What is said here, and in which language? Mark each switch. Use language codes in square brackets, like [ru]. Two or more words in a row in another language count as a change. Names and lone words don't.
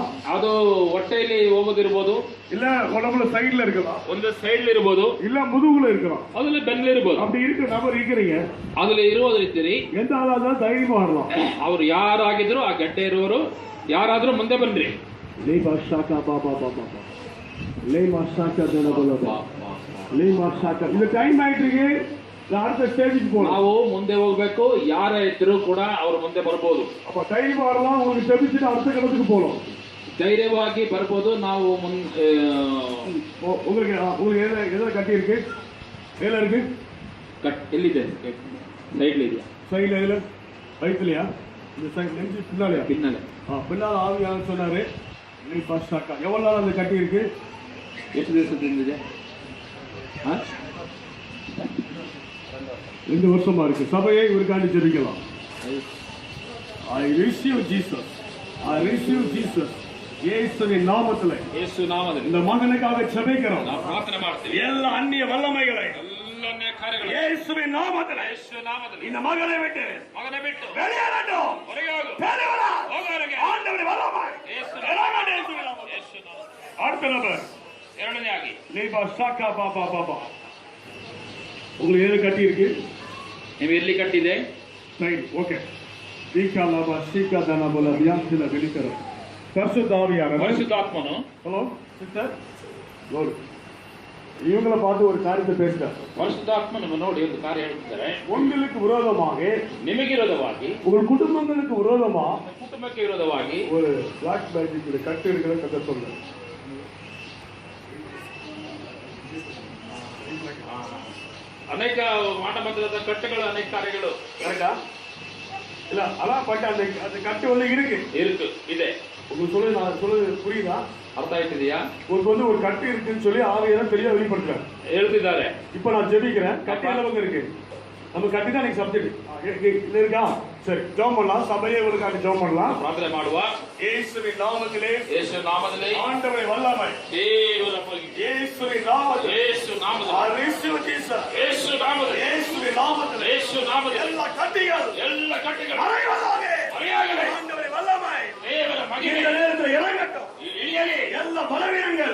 [kn] ಅದು ಹೊಟ್ಟೆಯಲ್ಲಿ ಹೋಗೋದಿರ್ಬೋದು, [ta] இல்ல உடம்புல சைடுல இருக்கலாம், [kn] ಒಂದು ಸೈಡ್ ಇರ್ಬೋದು, [ta] இல்ல முதுகுல இருக்கலாம். [kn] ಅದ್ರಲ್ಲಿ ಬೆನ್ನಿರ್ಬೋದು. [ta] அப்படி இருக்கிற நபர் இருக்கிறீங்க, [kn] ಅದ್ರಲ್ಲಿ ಇರೋದ್ರ ಇರ್ತೀರಿ. [ta] எந்த ஆளாதான் தைரியமா வரலாம். [kn] ಅವ್ರು ಯಾರಾಗಿದ್ರು ಆ ಗಡ್ಡೆ ಇರುವವರು ಯಾರಾದ್ರೂ ಮುಂದೆ ಬನ್ರಿ. லேபா ஷாக்கா பாபா பாபா லேமா ஷாக்கா தனபலபா லேமா ஷாக்கா. [ta] இந்த டைம் ஆயிட்டு இருக்கு, அடுத்த ஸ்டேஜுக்கு போகணும். [kn] ನಾವು ಮುಂದೆ ಹೋಗ್ಬೇಕು. ಯಾರ ಇದ್ರು ಕೂಡ ಅವ್ರು ಮುಂದೆ ಬರ್ಬೋದು. [ta] அப்ப தைரியமா வரலாம், உங்களுக்கு ஜெபிச்சுட்டு அடுத்த கட்டத்துக்கு போகணும். [kn] ಧೈರ್ಯವಾಗಿ ಬರ್ಬೋದು. ನಾವು [ta] உங்களுக்கு எதில் கட்டி இருக்கு? எதில் இருக்கு? [kn] ಎಲ್ಲಿದೆ? ಸೈಡ್ ಇದೆಯಾ? [ta] சைடுல எதுல? வயிற்றுலையா? இந்த சைடு நெஞ்சு பின்னாலையா? பின்னால. பின்னால் ஆவியான சொன்னாரு. எவ்வளவு நாள் அந்த கட்டி இருக்கு? [kn] ಎಷ್ಟು ದಿವಸದಿಂದ ಇದೆ? [ta] 2 வருஷமா இருக்கு. சபையை இவருக்காண்டி ஜெபிக்கலாம். [en] I receive Jesus. I receive Jesus. [ta] இயேசுவின் நாமத்தில், [kn] ಯೇಸು ನಾಮದಲ್ಲಿ [ta] இந்த மகனுக்காக ஜெபிக்கிறோம். [kn] ನಾವು ಪ್ರಾರ್ಥನೆ ಮಾಡ್ತೀವಿ. [ta] எல்லா அந்நிய வல்லமைகளை [kn] ಎಲ್ಲ ಕಾರ್ಯಗಳು [ta] இயேசுவின் நாமத்தில், [kn] ಯೇಸು ನಾಮದಲ್ಲಿ [ta] இந்த மகனை விட்டு [kn] ಮಗನ ಬಿಟ್ಟು [ta] வெளியேறட்டும். [kn] ಹೊರಗೆ ಹೋಗು. [ta] வெளிவரா. [kn] ಹೋಗೋರಿಗೆ [ta] ஆண்டவருடைய வல்லமை. [kn] ಯೇಸು [ta] இறங்கட்டும் இயேசுவின் நாமத்தில். [kn] ಯೇಸು ನಾಮ. [ta] அடுத்த நபர் [kn] ಎರಡನೇ ಆಗಿ லேபா ஷாக்கா பாபா பாபா. [ta] உங்களுக்கு எது கட்டி இருக்கு? [kn] ನೀವು ಎಲ್ಲಿ ಕಟ್ಟಿದೆ? [ta] சைடு. ஓகே. சீக்கா லாபா சீக்கா தானா போல வியாசில வெளிக்கற பரிசுத்த ஆவியானவர். [kn] ಪರಿಶುದ್ಧಾತ್ಮನು. [en] Hello sister, [ta] லோடு இவங்களை பார்த்து ஒரு காரியத்தை பேசுறார். [kn] ಪರಿಶುದ್ಧಾತ್ಮನನ್ನು ನೋಡಿ ಒಂದು ಕಾರ್ಯ ಹೇಳ್ತಿದ್ದಾರೆ. [ta] உங்களுக்கு விரோதமாக, [kn] ನಿಮಗೆ ವಿರೋಧವಾಗಿ, [ta] உங்கள் குடும்பங்களுக்கு விரோதமா [kn] ಕುಟುಂಬಕ್ಕೆ ವಿರೋಧವಾಗಿ [ta] ஒரு [en] black magic [ta] கட்டு இருக்கிறத கத்த சொல்ற. [kn] ಅನೇಕ ಮಾಡಬಂದಿರದ ಕಟ್ಟುಗಳು, ಅನೇಕ ಕಾರ್ಯಗಳು. [ta] கரெக்டா? இல்ல அதான் பட் அந்த கட்டு வந்து இருக்கு. [kn] ಇದೆ. [ta] உங்களுக்கு சொல்லு, நான் சொல்றது புரியுதா? [kn] ಅರ್ಥ ಆಯ್ತಿದೆಯಾ? [ta] உங்களுக்கு வந்து ஒரு கட்டு இருக்குன்னு சொல்லி ஆவியானவர் தெளிவா வெளிப்படுத்துறாரு. [kn] ಹೇಳ್ತಿದ್ದಾರೆ. [ta] இப்ப நான் ஜெபிக்கிறேன், கட்டு எல்லாம் இருக்கு. நம்ம கட்டு தான் எனக்கு சப்ஜெக்ட் இருக்கா? சரி, ஜெபம் பண்ணலாம். சபையே உங்களுக்காக ஜெபம் பண்ணலாம். [kn] ಪ್ರಾರ್ಥನೆ ಮಾಡುವ. [ta] இயேசுவின் நாமத்திலே, [kn] ಯೇಸು ನಾಮದಲ್ಲಿ [ta] ஆண்டவரை வல்லமை, [kn] ದೇವರ ಪರವಾಗಿ [ta] இயேசுவின் நாமத்திலே, [kn] ಯೇಸು ನಾಮದಲ್ಲಿ, [en] I receive Jesus. [kn] ಯೇಸು ನಾಮದಲ್ಲಿ, [ta] இயேசுவின் நாமத்திலே, [kn] ಯೇಸು ನಾಮದಲ್ಲಿ [ta] எல்லா கட்டிகள் [kn] ಎಲ್ಲ ಕಟ್ಟುಗಳು [ta] மறைவதாக, மறையாகவே ஆண்டவரை வல்லமை [kn] ದೇವರ ಮಹಿಮೆ [ta] இந்த நேரத்தில் இறங்கட்டும். [kn] ಇಳಿಯಲಿ. [ta] எல்லா பலவீனங்கள்